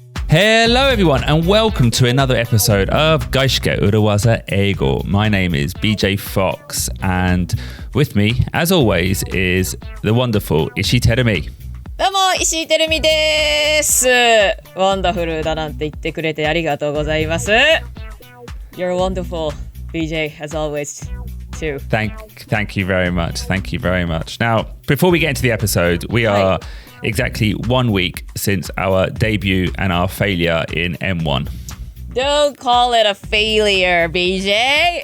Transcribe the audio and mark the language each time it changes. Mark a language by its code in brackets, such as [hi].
[en] Hello everyone and welcome to another episode of 外資系裏技英語. My name is BJ Fox and with me, as always, is the wonderful 石井てるみ。 [ja] どうも石井てるみです。ワンダフルだなんて言ってくれてありがとうございます。 [en] You're wonderful, BJ, as always, too. Thank you very much. Thank you very much. Now, before we get into the episode, we are exactly 1 week since our debut and our failure in M1. Don't call it a failure, BJ.